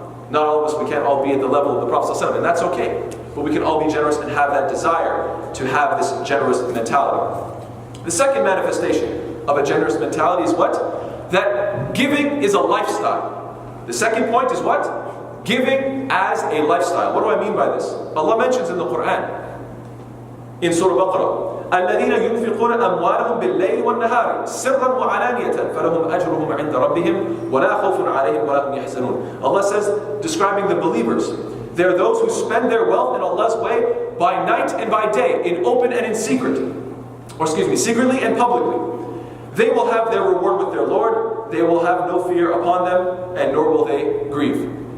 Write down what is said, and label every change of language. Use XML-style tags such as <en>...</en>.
<en>Not all of us, we can't all be at the level of the Prophet ﷺ, and that's okay. But we can all be generous and have that desire to have this generous mentality. The second manifestation of a generous mentality is what? That giving is a lifestyle. The second point is what? Giving as a lifestyle. What do I mean by this? Allah mentions in the Quran, in Surah Baqarah,</en> <ar>الَّذِينَ يُنْفِقُونَ أَمْوَالَهُم بِاللَّيْلِ وَالنَّهَارِ سِرًّا وَعَلَانِيَةً فَلَهُمْ أَجْرُهُمْ عِنْدَ رَبِّهِمْ وَلَا خَوْفٌ عَلَيْهِمْ وَلَا هُمْ يَحْزَنُونَ.</ar> <en>Allah says, describing the believers, they're those who spend their wealth in Allah's way by night and by day, in open and in secret. Secretly and publicly. They will have their reward with their Lord, they will have no fear upon them, and nor will they grieve.</en>